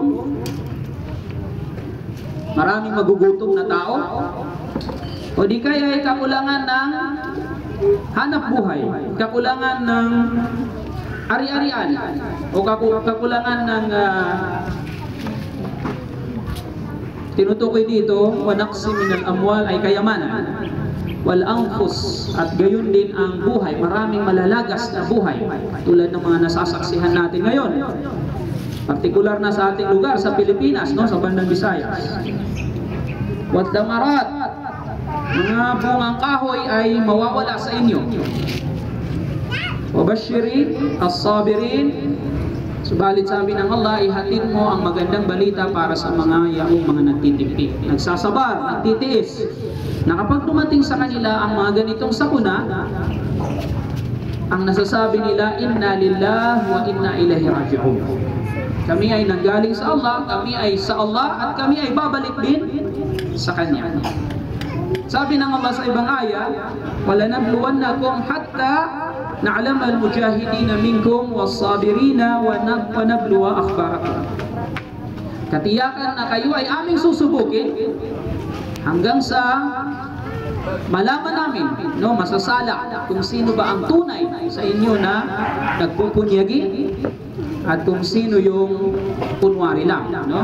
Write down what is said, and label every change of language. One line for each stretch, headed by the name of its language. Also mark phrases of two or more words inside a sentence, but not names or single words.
Filipino: maraming magugutom na tao, o di kaya ay kakulangan ng hanap buhay, kakulangan ng ari-arian, o kakulangan ng tinutukoy dito,
Arabic: ونقص من الأموال
Filipino: ay kayamanan, wal-anfus, at gayon din ang buhay, maraming malalagas na buhay tulad ng mga nasasaksihan natin ngayon, partikular na sa ating lugar sa Pilipinas, no, sa bandang Visayas. Wat-damarat, mga bungang kahoy ay mawawala sa inyo.
Arabic: وبشر الصابرين,
Filipino: subalit sabi ng Allah, ihatid mo ang magandang balita para sa mga yaong mga nagtitimpik, nagsasabar, nagtitiis, na kapag dumating sa kanila ang mga ganitong sakuna, ang nasasabi nila,
Arabic: إنا لله وإنا إليه راجعون.
Filipino: Kami ay nanggaling sa Allah, kami ay sa Allah, at kami ay babalik din sa Kanya. Sabi ng Allah sa ibang aya,
Arabic: وَلَنَبْلُوَنَّكُمْ حَتَّى نَعْلَمَ الْمُجَاهِدِينَ مِنْكُمْ وَالصَّابِرِينَ وَنَبْلُوَ أَخْبَارَكُمْ.
Filipino: Katiyakan na kayo ay aming susubukin hanggang sa malaman namin, no, masasala kung sino ba ang tunay sa inyo na nagpupunyagi at kung sino yung kunwari lang, no?